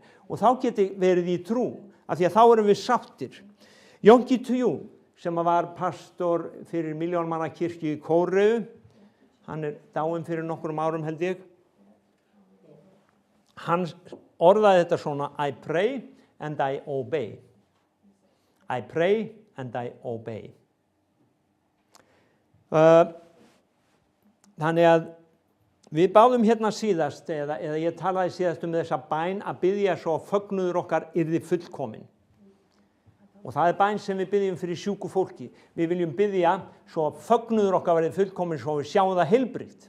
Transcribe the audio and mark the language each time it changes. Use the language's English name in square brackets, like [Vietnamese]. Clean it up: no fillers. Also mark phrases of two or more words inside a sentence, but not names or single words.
[Icelandic] Og þá get ég verið í trú, af því að þá erum við sáttir. Yonggi Tuju, sem var pastor fyrir milljónmanna kirkju í Kóreu, hann dáinn fyrir nokkrum árum held ég, hann orðaði þetta svona, [English] I pray and I obey. I pray and I obey. [Icelandic] Þannig að við báðum hérna síðast, eða ég talaði síðast þessa bæn að biðja svo fögnuður okkar yrði fullkomin. Og það bæn sem við biðjum fyrir sjúku fólki. Við viljum biðja svo fögnuður okkar verði fullkomin svo við sjáum það heilbrigt.